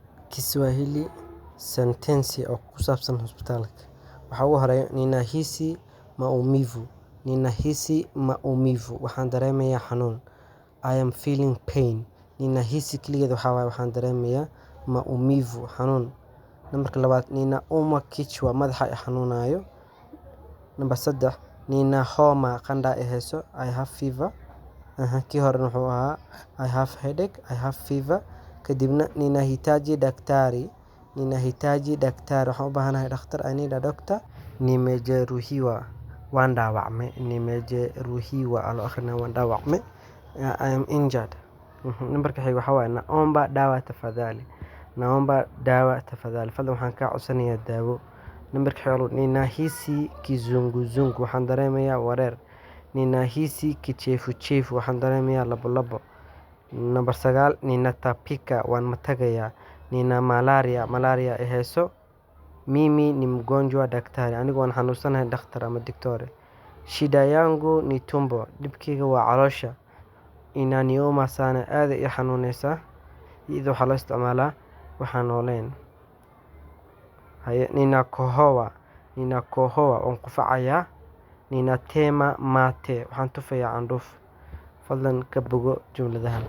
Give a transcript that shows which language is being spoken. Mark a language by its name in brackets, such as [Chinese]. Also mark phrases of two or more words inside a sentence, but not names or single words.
[Somali] Kiswahili sentensi oo ku saabsan hospitaalka. Waxa ugu horeeya [Swahili] ninahisi maumivu. Ninahisi maumivu. [Somali] Waxaan dareemayaa xanuun. [English] I am feeling pain. [Somali] Ninahisi keligeed waxaan dareemayaa maumivu xanuun. Nambarka labaad [Swahili] ninauma kichwa [Somali] madaxa i xanuunayo. Nambar 3 [Swahili] nina homa [Somali] qandha i hayso. [English] I have fever. [Somali] Kii hore wuxuu ahaa [English] I have headache, I have fever. [Swahili] Kadibna ninahitaji daktari. Ninahitaji daktari. [Somali] Waxaan u baahanahay dhakhtar. [English] I need a doctor. [Somali] Nimejeruhiwa. Waan dhaawacmay. Nimejeruhiwa alo akhrina waan dhaawacmay. [English] I am injured. [Somali] Nambarka xiga waxa waaye [Swahili] naomba dawa tafadhali. Naomba dawa tafadhali. [Somali] Fadlan waxaan ka codsanayaa daawo. Nambarka xiga [Swahili] ninahisi kizunguzungu. [Somali] Waxaan dareemayaa wareer. [Swahili] Ninahisi kichefu-chefu. [Somali] Waxaan dareemayaa labo. Nambar 9 ninatapika. Waan matagayaa. [Swahili] Nina malaria [Somali] i hayso. [Swahili] Mimi ni mgonjwa daktari. [Somali] Anigu waan xanuunsanahay dhakhtar ama daktore. [Swahili] Shida yangu ni tumbo. [Somali] Dhibkayga waa caloosha. [Swahili] Inaniuma sana [Somali] aad i xanuunaysa. Iyadoo waxaa loo isticmaalaa waxaan nooleyn. Ninakohoa. Waan qufacayaa. [Swahili] Ninatema mate. [Somali] Waxaan tufayaa candhuuf. Fadlan ka bogo jumladahan.